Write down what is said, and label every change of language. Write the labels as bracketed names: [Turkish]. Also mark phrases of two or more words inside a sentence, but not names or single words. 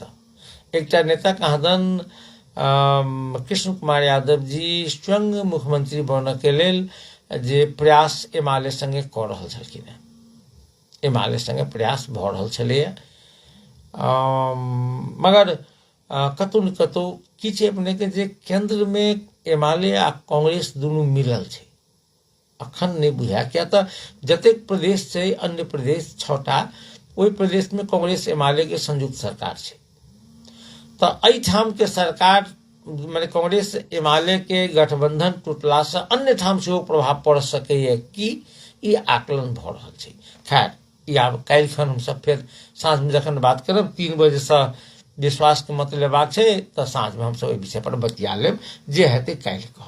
[Maithili] एकटा नेता कहदन कृष्ण कुमार यादव जी स्वयं मुख्यमंत्री बनके लेल जे प्रयास एमाले संगे कऽ रहल छलखिन हेँ, एमाले संगे प्रयास भऽ रहल छलैए, मगर कतहु ने कतहु की छै अपनेके जे केंद्रमे एमाले आ कांग्रेस दुनू मिलल छै, अखन नहि बुझाय। किया तऽ जतेक प्रदेश छै, अन्य प्रदेश 6टा, ओहि प्रदेशमे कांग्रेस एमाले के संयुक्त सरकार छै। तऽ एहिठाम के सरकार माने कांग्रेस एमाले के गठबंधन टूटलासँ अन्य ठाम सेहो प्रभाव पड़ सकैए कि ई आकलन भऽ रहल छै। खैर, ई आब काल्हिखन हमसब फेर साँझमे जखन बात करब 3 बजेसँ विश्वासके मत लेबाक छै तऽ साँझमे हमसब एहि विषय पर बतिया लेब, जे हेतै काल्हि कहब।